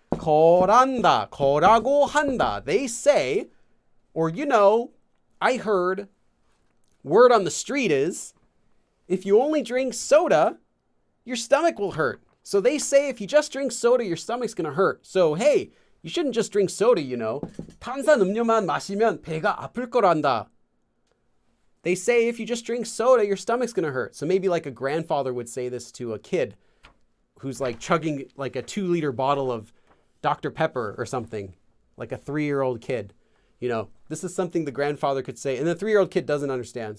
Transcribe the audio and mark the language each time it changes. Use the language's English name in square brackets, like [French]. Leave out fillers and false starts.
[Korean] 거란다, 거라고 한다. [English] They say, or you know, I heard, word on the street is, if you only drink soda, your stomach will hurt. So they say if you just drink soda, your stomach's gonna hurt. So hey, you shouldn't just drink soda, you know. [Korean] 탄산 음료만 마시면 배가 아플 거란다. [English] They say if you just drink soda, your stomach's going to hurt. So maybe like a grandfather would say this to a kid who's like chugging like a 2-liter bottle of Dr. Pepper or something, like a 3-year-old kid. You know, this is something the grandfather could say. And the 3-year-old kid doesn't understand.